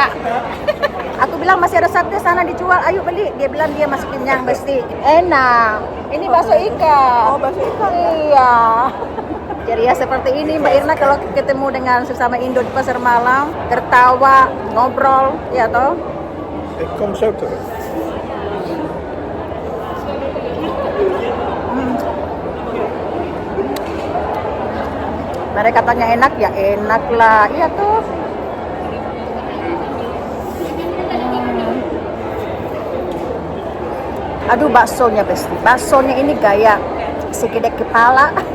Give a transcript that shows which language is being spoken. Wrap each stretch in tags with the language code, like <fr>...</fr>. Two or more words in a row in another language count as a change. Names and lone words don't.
<id>Aku bilang masih ada sate sana dijual, ayo beli. Dia bilang dia masih kenyang, Besti. Enak. Ini bakso iga. Oh, bakso iga. Iya. Jadi ya seperti ini Mbak Irna kalau ketemu dengan sesama Indo di pasar malam, tertawa, ngobrol, ya toh?</id> <nl>Ik kom zo terug.</nl> <id>Mereka tanya enak, ya enak lah, iya tuh. Aduh baksonya, Besti, baksonya ini gaya segede kepala.</id>